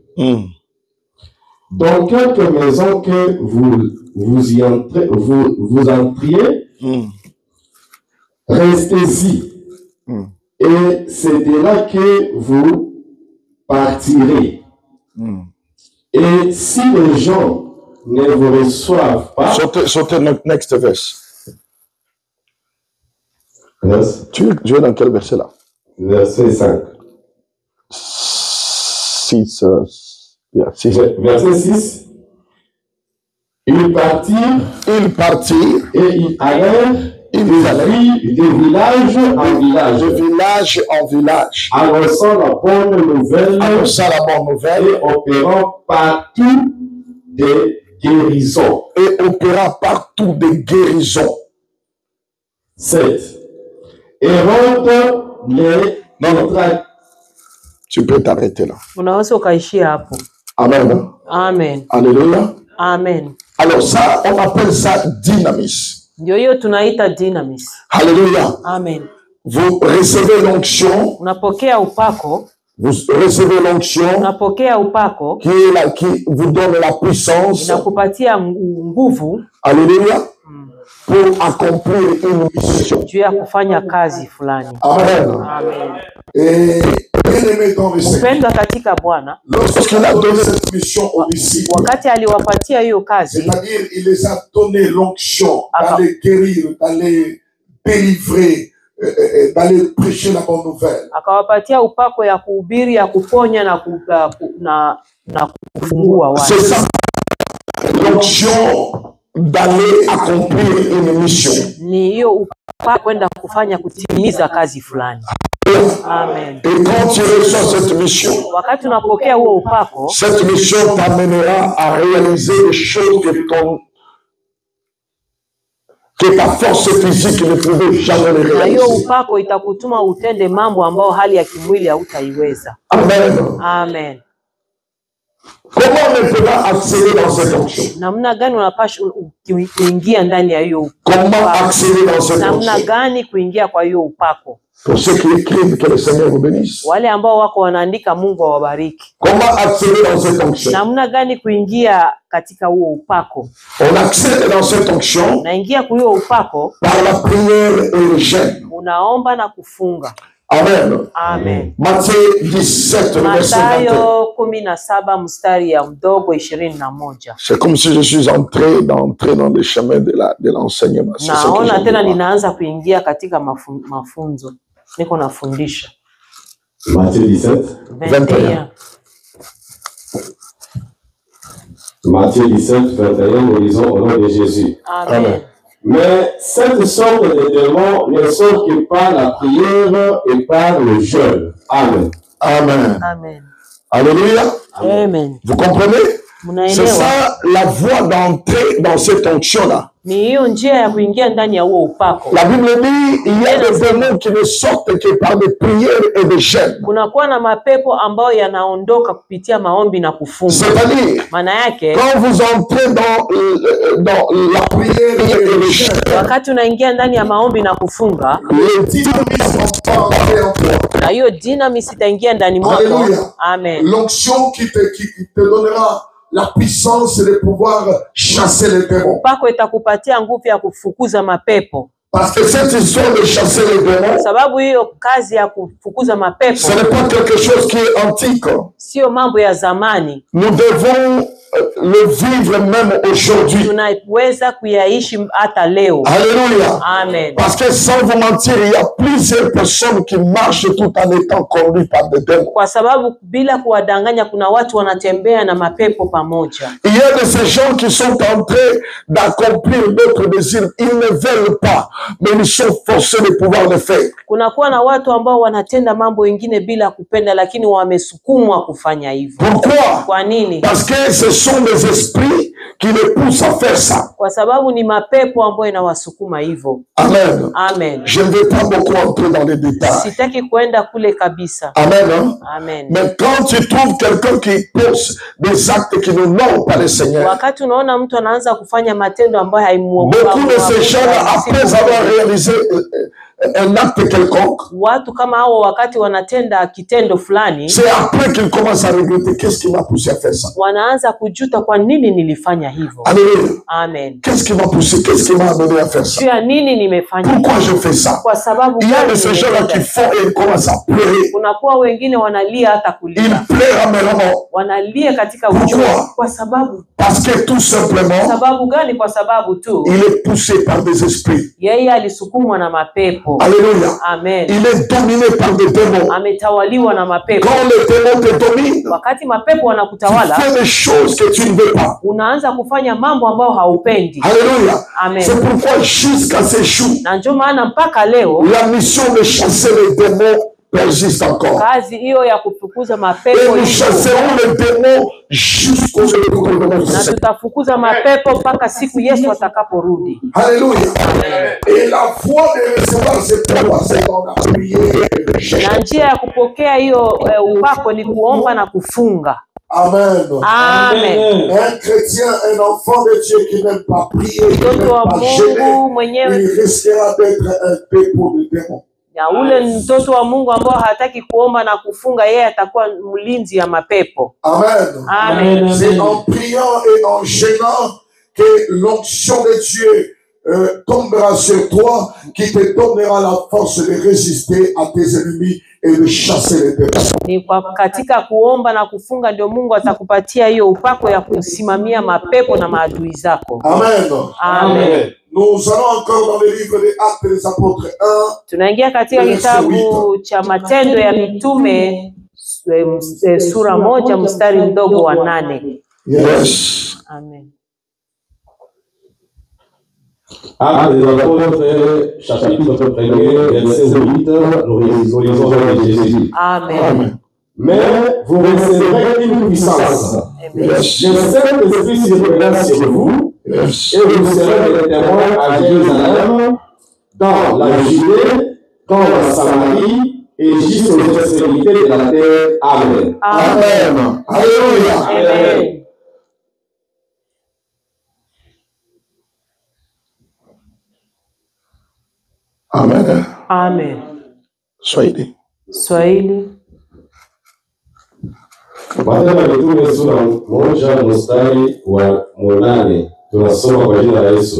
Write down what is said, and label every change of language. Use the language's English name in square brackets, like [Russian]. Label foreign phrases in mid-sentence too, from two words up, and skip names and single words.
[French] Dans quelque maison que vous entriez, restez-y. Et c'est de là que vous partirez. Et si les gens ne vous reçoivent pas... Sautez [English] next verse. [French] Tu es dans quel verset là? Verset 5. 6. Verset 6. Ils partirent et ils allèrent de village en village, annonçant la bonne nouvelle et opérant partout des guérisons. 7. Hérode les... Tu peux t'arrêter là. [Swahili] Unaweza ukaishia hapo. Amen. Amen. Alléluia. Amen. [French] Alors ça, on appelle ça dynamis. [Swahili] Ndio hiyo tunaita dynamis. Alléluia. Amen. [French] vous recevez l'onction. [Swahili] Unapokea upako. [French] Vous recevez l'onction. [Swahili] Unapokea upako. [French] Qui vous donne la puissance. [Swahili] Inakupatia nguvu. Alléluia. [French] Pour accomplir une mission. [Swahili] Juu ya kufanya kazi fulani. Amen. Amen. [French] Et bien-aimé dans le Seigneur. [Swahili] Mpendwa katika Bwana. [French] Lorsqu'il a donné cette mission aux disciples. [Swahili] Wakati aliwapatia hiyo kazi. [French] C'est-à-dire il les a donné l'onction d'aller guérir, d'aller délivrer, d'aller prêcher la bonne nouvelle. [Swahili] Akawapatia upako ya kuhubiri, ya kuponya na kufungua watu. [French] C'est ça. L'onction d'aller accomplir une mission. [Swahili] Ni hiyo upako kwenda kufanya kutimiza kazi fulani. Amen. [French] Et quand tu reçois cette mission, [Swahili] wakati unapokea huo upako, [French] cette mission t'amènera à réaliser des choses que ta force physique ne pouvait jamais les [Swahili] na hiyo [French] réaliser. [Swahili] upako itakutuma utende mambo ambao hali ya kimwili hautaiweza. Amen. Amen. [French] Comment on peut accéder dans cette onction? [Swahili] Namna gani unapaswa kuingia ndani ya hiyo upako? [French] Comment accéder dans cette [Swahili] Namna [French] onction? [Swahili] gani kuingia kwa hiyo upako? [French] Pour ceux qui écrivent, que le Seigneur vous bénisse. [Swahili] Wale ambao wako wanaandika, Mungu awabariki. [French] Comment accéder dans cette onction? [Swahili] Namna gani kuingia katika huo upako? [French] On accède dans cette onction [Swahili] Naingia kwa hiyo upako [French] par la prière et le jeûne. [Swahili] unaomba na kufunga. Amen. Amen. [French] Matthieu 17, verset 21. [Swahili] Mathayo 17 mstari ya mdogo 21. [French] C'est comme si je suis entré dans le chemin de l'enseignement. C'est ce que [Swahili] Naona [French] je [Swahili] tena [French] vois. [Swahili] ninaanza kuingia katika mafunzo. Niko nafundisha. [French] Matthieu 17. 21. Matthieu 17, 21, nous lisons au nom de Jésus. Amen. Mais cette sorte de démons ne sont que par la prière et par le jeûne. Amen. Amen. Amen. Alléluia. Amen. Vous comprenez? C'est [Swahili] Mnaelewa? [French] ça la voie d'entrer dans cette onction-là. [Swahili] Ni hiyo njia ya kuingia ndani ya huo upako. [French] La Bible dit il y a des démons qui ne sortent que par des prières et des jeûnes. [Swahili] Kunakuwa na mapepo ambayo yanaondoka kupitia maombi na kufunga. [French] C'est-à-dire, [Swahili] Maana yake [French] quand vous entrez dans la prière et le jeûne, [Swahili] wakati unaingia ndani ya maombi na kufunga, [French] les dynamismes sont entrés en toi. [Swahili] na hiyo dynamism itaingia ndani mwako. Alléluia. Amen. [French] L'onction qui te donnera la puissance de pouvoir chasser les démons. [Swahili] Upako itakupatia nguvu ya kufukuza mapepo. [French] Parce que cette histoire de chasser les démons, [Swahili] Sababu hiyo kazi ya kufukuza mapepo [French] ce n'est pas quelque chose qui est antique. [Swahili] sio mambo ya zamani. [French] Nous devons le vivre même aujourd'hui. [Swahili] Tunaweza kuyaishi hata leo. Alléluia. Amen. [French] Parce que sans vous mentir, il y a plusieurs personnes qui marchent tout en étant conduites par des démons. [Swahili] Kwa sababu bila kuwadanganya, kuna watu wanatembea na mapepo pamoja. [French] Il y a de ces gens qui sont en train d'accomplir d'autres désirs. Ils ne veulent pas, mais ils sont forcés de pouvoir le faire. [Swahili] Kunakuwa na watu ambao wanatenda mambo mengine bila kupenda, lakini wamesukumwa kufanya hivyo. [French] Pourquoi? [Swahili] Kwa nini? [French] Parce que ce sont des esprits qui les poussent à faire ça. [Swahili] Kwa sababu ni mapepo ambayo inawasukuma hivyo. Amen. Amen. [French] Je ne vais pas beaucoup entrer dans les détails. [Swahili] Sitaki kwenda kule kabisa. [French] Amen. Hein? Amen. Mais quand tu trouves quelqu'un qui pose des actes qui ne n'honorent pas le Seigneur, [Swahili] Wakati unaona mtu anaanza kufanya matendo ambayo haimuogopa. [French] beaucoup de ces gens-là, après avoir réalisé un acte quelconque, [Swahili] watu kama hao wakati wanatenda kitendo fulani, [French] c'est après qu'ils commencent à regretter. Qu'est-ce qui m'a poussé à faire ça? [Swahili] wanaanza kujuta, kwa nini nilifanya hivyo? Alléluia. Amen. [French] Qu'est-ce qui m'a poussé? Qu'est-ce qui m'a amené à faire ça? [Swahili] Juu ya nini nimefanya [French] Pourquoi [Swahili] hivyo? [French] je fais ça? [Swahili] Kwa sababu [French] Il y a de [Swahili] gani [French] ces gens-là qui [Swahili] nimefanya? [French] font et ils commencent à pleurer. [Swahili] Kunakuwa wengine wanalia hata kulia. [French] Ils pleurent amèrement. [Swahili] Wanalia katika [French] Pourquoi? [Swahili] uchungu. Kwa sababu [French] Parce que tout simplement, [Swahili] sababu gani? Kwa sababu tu [French] il est poussé par des esprits. [Swahili] yeye alisukumwa na mapepo. Alléluia. Amen. [French] Il est dominé par des démons. [Swahili] Ametawaliwa na mapepo. [French] Quand les démons te dominent, [Swahili] Wakati mapepo [French] tu [Swahili] wanakutawala, [French] fais des choses que tu ne veux pas. [Swahili] unaanza kufanya mambo ambayo haupendi. Alléluia. Amen. [French] C'est pourquoi jusqu'à ces jours, [Swahili] Na ndio maana mpaka leo [French] la mission de chasser les démons persiste encore. [Swahili] kazi hiyo ya kufukuza [French] Et [Swahili] mapepo [French] nous [Swahili] ipo. [French] chasserons les démons jusqu'au retour du [Swahili] Na [French] Seigneur. [Swahili] tutafukuza mapepo mpaka siku Yesu atakaporudi. Alléluia. [French] Et la foi de recevoir ces pouvoirs, c'est dans la prière. [Swahili] Na njia ya kupokea hiyo upako ni kuomba na kufunga. Amen. Amen. [French] Un chrétien, un enfant de Dieu qui n'aime pas prier, qui [Swahili] Mtoto wa [French] n'aime pas [Swahili] Mungu [French] gêner, [Swahili] mwenyewe [French] il risquera d'être un dépôt de démons. [Swahili] Na ule mtoto wa Mungu ambao hataki kuomba na kufunga, yeye atakuwa mlinzi ya mapepo. Amen. Amen. [French] C'est en priant et en jeûnant que l'onction de Dieu tombera sur toi, qui te donnera la force de résister à tes ennemis et de chasser les péchés. [Swahili] Ni kwa katika kuomba na kufunga ndio Mungu atakupatia hiyo upako ya kusimamia mapepo na maadui zako. Amen. Amen. [French] Nous allons encore dans le livre des Actes des Apôtres 1. [Swahili] Tunaingia katika kitabu cha Matendo ya Mitume sura 1 mstari mdogo wa 8. Yes. Amen. [French] Actes des Apôtres, chapitre 1er, verset 8, nous lisons de Jésus. Amen. Mais vous recevrez une puissance. Le Saint-Esprit surviendra sur vous, et vous serez des témoins à Jérusalem, dans la Judée, dans la Samarie, et jusqu'aux extrémités de la terre. Amen. Amen. Alléluia. Amen. Amen. Amen. Swahili. Swahili. [Swahili] Matendo ya Mitume sura 1 mstari wa 8, tunasoma kwa jina la Yesu.